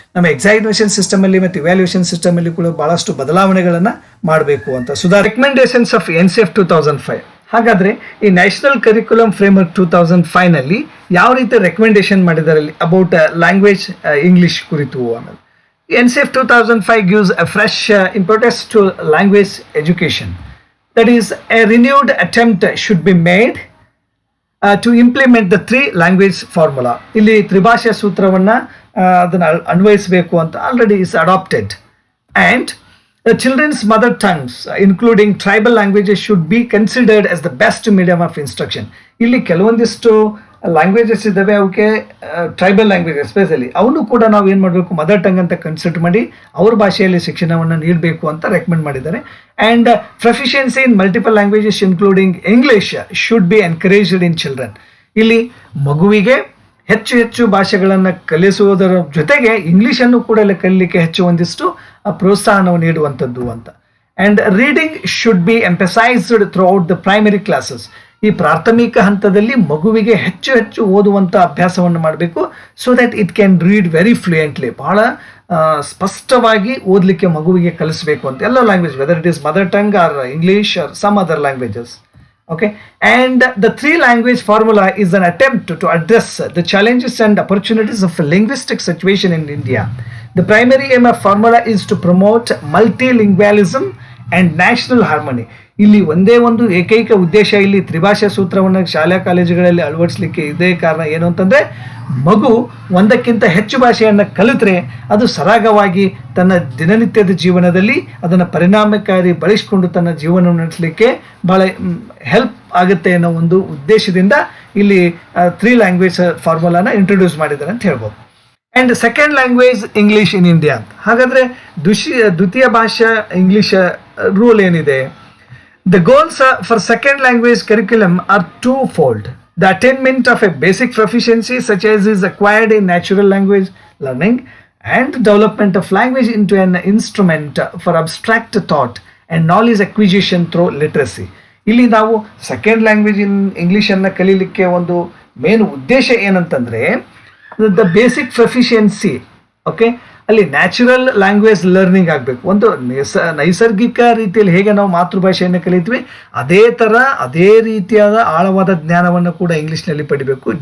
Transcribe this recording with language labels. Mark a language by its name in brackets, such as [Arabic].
[Kannada] ನಮ್ಮ ಎಕ್ಸಾಮಿನೇಷನ್ ಸಿಸ್ಟಮಲ್ಲಿ ಮತ್ತು ಇವ್ಯಾಲ್ಯೂಯೇಷನ್ ಸಿಸ್ಟಮಲ್ಲಿ ಕೂಡ ಭಾಳಷ್ಟು ಬದಲಾವಣೆಗಳನ್ನು ಮಾಡಬೇಕು ಅಂತ. [English] Recommendations of NCF 2005. [Kannada] ಹಾಗಾದರೆ ಈ ನ್ಯಾಷನಲ್ ಕರಿಕ್ಯುಲಮ್ ಫ್ರೇಮ್ವರ್ಕ್ 2005ನಲ್ಲಿ ಯಾವ ರೀತಿ ರೆಕಮೆಂಡೇಶನ್ ಮಾಡಿದ್ದಾರೆ [English] about language English [Kannada] ಕುರಿತು ಅನ್ನೋದು. [English] NCF 2005 gives a fresh importance to language education. That is, a renewed attempt should be made to implement the 3 language formula. [Kannada] ಇಲ್ಲಿ ತ್ರಿಭಾಷಾ ಸೂತ್ರವನ್ನು ಅದನ್ನು ಅನ್ವಯಿಸಬೇಕು ಅಂತ [English] Already is adopted. And the children's mother tongues, including tribal languages, should be considered as the best medium of instruction. [Kannada] ಇಲ್ಲಿ ಕೆಲವೊಂದಿಷ್ಟು languages ಇದ್ದಾವೆ, ಅವಕ್ಕೆ tribal language especially ಅವನು ಕೂಡ ನಾವು ಏನು ಮಾಡಬೇಕು, ಮದರ್ ಟಂಗ್ ಅಂತ ಕನ್ಸಿಡರ್ ಮಾಡಿ ಅವ್ರ ಭಾಷೆಯಲ್ಲಿ ಶಿಕ್ಷಣವನ್ನು ನೀಡಬೇಕು ಅಂತ ರೆಕಮೆಂಡ್ ಮಾಡಿದ್ದಾರೆ. [English] And proficiency in multiple languages including English should be encouraged in children. [Kannada] ಇಲ್ಲಿ ಮಗುವಿಗೆ ಹೆಚ್ಚು ಹೆಚ್ಚು ಭಾಷೆಗಳನ್ನು ಕಲಿಸುವುದರ ಜೊತೆಗೆ ಇಂಗ್ಲೀಷನ್ನು ಕೂಡ ಕಲಿಯಲಿಕ್ಕೆ ಹೆಚ್ಚು ಒಂದಿಷ್ಟು ಪ್ರೋತ್ಸಾಹವನ್ನು ನೀಡುವಂಥದ್ದು ಅಂತ. [English] And reading should be emphasised throughout the primary classes. [Kannada] ಈ ಪ್ರಾಥಮಿಕ ಹಂತದಲ್ಲಿ ಮಗುವಿಗೆ ಹೆಚ್ಚು ಹೆಚ್ಚು ಓದುವಂಥ ಅಭ್ಯಾಸವನ್ನು ಮಾಡಬೇಕು, [English] So that it can read very fluently. [Kannada] ಬಹಳ ಸ್ಪಷ್ಟವಾಗಿ ಓದಲಿಕ್ಕೆ ಮಗುವಿಗೆ ಕಲಿಸಬೇಕು ಅಂತ ಎಲ್ಲ [English] Language, whether it is mother tongue or English or some other languages. Okay, and the 3 language formula is an attempt to address the challenges and opportunities of a linguistic situation in India. The primary aim of formula is to promote multilingualism and national harmony. [Kannada] ಇಲ್ಲಿ ಒಂದೇ ಒಂದು ಏಕೈಕ ಉದ್ದೇಶ, ಇಲ್ಲಿ ತ್ರಿಭಾಷಾ ಸೂತ್ರವನ್ನು ಶಾಲಾ ಕಾಲೇಜುಗಳಲ್ಲಿ ಅಳವಡಿಸಲಿಕ್ಕೆ ಇದೇ ಕಾರಣ. ಏನು ಅಂತಂದರೆ, ಮಗು ಒಂದಕ್ಕಿಂತ ಹೆಚ್ಚು ಭಾಷೆಯನ್ನು ಕಲಿತರೆ ಅದು ಸರಾಗವಾಗಿ ತನ್ನ ದಿನನಿತ್ಯದ ಜೀವನದಲ್ಲಿ ಅದನ್ನು ಪರಿಣಾಮಕಾರಿ ಬಳಸಿಕೊಂಡು ತನ್ನ ಜೀವನವನ್ನು ನಡೆಸಲಿಕ್ಕೆ ಭಾಳ ಹೆಲ್ಪ್ ಆಗುತ್ತೆ ಅನ್ನೋ ಒಂದು ಉದ್ದೇಶದಿಂದ ಇಲ್ಲಿ 3 ಲ್ಯಾಂಗ್ವೇಜ್ ಫಾರ್ಮುಲಾನ ಇಂಟ್ರೊಡ್ಯೂಸ್ ಮಾಡಿದ್ದಾರೆ ಅಂತ ಹೇಳ್ಬೋದು. [English] And second language English in India. [Kannada] ಹಾಗಾದರೆ ದ್ವಿತೀಯ ಭಾಷಾ ಇಂಗ್ಲೀಷ್ ರೂಲ್ ಏನಿದೆ? [English] The goals for second language curriculum are twofold. The attainment of a basic proficiency such as is acquired in natural language learning, and development of language into an instrument for abstract thought and knowledge acquisition through literacy. [Kannada] ಇಲ್ಲಿ ನಾವು [English] second language in ಇಂಗ್ಲೀಷನ್ನು [Kannada] ಕಲೀಲಿಕ್ಕೆ ಒಂದು main ಉದ್ದೇಶ ಏನಂತಂದರೆ [English] The basic proficiency. [Kannada] Okay, ಅಲ್ಲಿ [English] natural language learning [Kannada] ಆಗಬೇಕು. ಒಂದು ನೈಸರ್ಗಿಕ ರೀತಿಯಲ್ಲಿ ಹೇಗೆ ನಾವು ಮಾತೃಭಾಷೆಯನ್ನು ಕಲಿತೀವಿ ಅದೇ ಥರ ಅದೇ ರೀತಿಯಾದ ಆಳವಾದ ಜ್ಞಾನವನ್ನು ಕೂಡ ಇಂಗ್ಲೀಷ್ನಲ್ಲಿ ಪಡಿಬೇಕು.